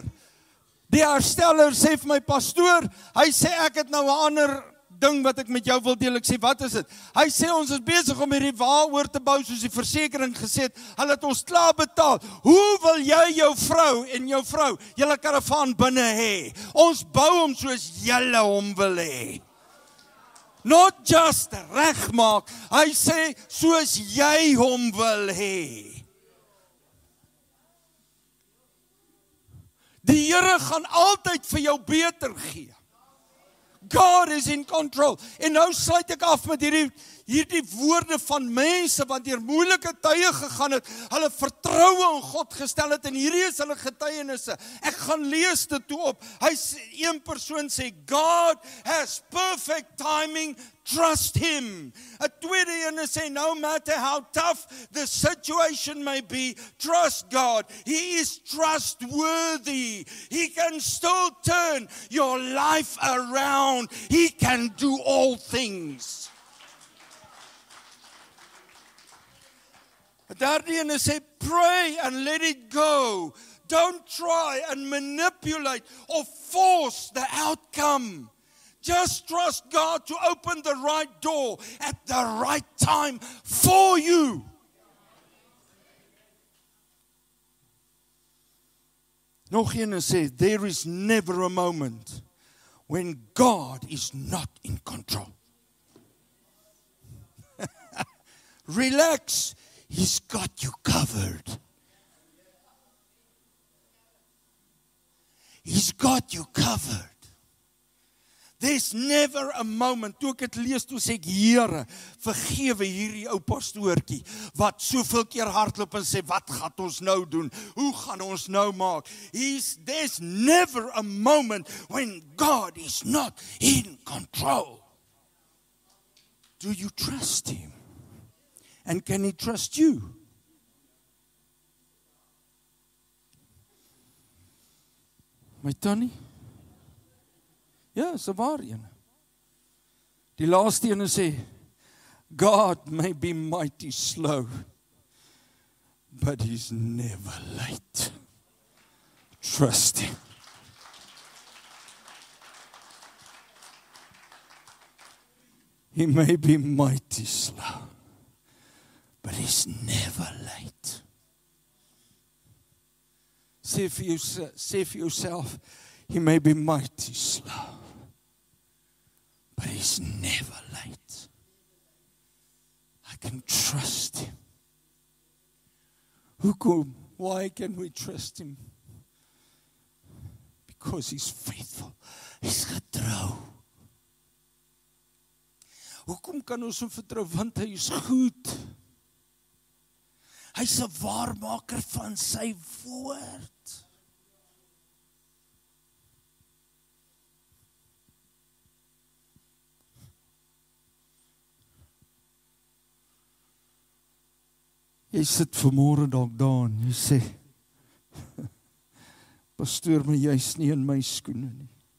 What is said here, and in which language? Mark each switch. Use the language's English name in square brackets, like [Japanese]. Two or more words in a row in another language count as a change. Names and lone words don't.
[Afrikaans] Die hersteller sê vir my, pastoor, hy sê ek het nou 'n ander ding wat ek met jou wil deel. Ek sê, wat is dit? Hy sê, ons is besig om hierdie wa oor te bou, soos die versekering gesê het, hulle het ons klaar betaal. Hoe wil jy jou vrou en jou vrou, julle karavaan binne hê? Ons bou hom soos julle hom wil hê. [English] Not just [Afrikaans] regmaak, hy sê, soos jy hom wil hê. Die Here gaan altyd vir jou beter gee. [English] God is in control. [Afrikaans] En nou sluit ek af met hierdie woorde van mense wat deur moeilike tye gegaan het, hulle vertroue in God gestel het, en hierdie is hulle getuienisse. Ek gaan lees dit toe op. Een persoon sê, [English] God has perfect timing, trust him. [Afrikaans] 'n tweede ene sê, [English] no matter how tough the situation may be, trust God. He is trustworthy. He can still turn your life around. He can do all things. 'n derde ene sê, pray and let it go. Don't try and manipulate or force the outcome. Just trust God to open the right door at the right time for you. [Afrikaans] Nog een sê, [English] there is never a moment when God is not in control. Relax, He's got you covered. He's got you covered. There's never a moment, [Afrikaans] toe ek het lees, toe sê ek, Here, vergewe hierdie ou pastoortjie, wat soveel keer hardloop en sê, wat gaan ons nou doen? Hoe gaan ons nou maak? [English] There's never a moment when God is not in control. Do you trust Him? And can He trust you? [Afrikaans] My Tannie? Ja, is 'n waar een. Die laaste een sê, [English] God may be mighty slow, but He's never late. Trust Him. He may be mighty slow, but He's never late. [Afrikaans] Sê vir jouself, [English] He may be mighty slow, but He's never late. I can trust Him. Hoekom? Why can we trust Him? Because He's faithful. He's getrou. [Afrikaans] Hoekom kan ons hom vertrou? Want Hy is goed. Hy's 'n waarmaker van sy woord. Jy sit vanmôre dalk daar en jy sê, pastoor, maar jy's nie in my skoene nie.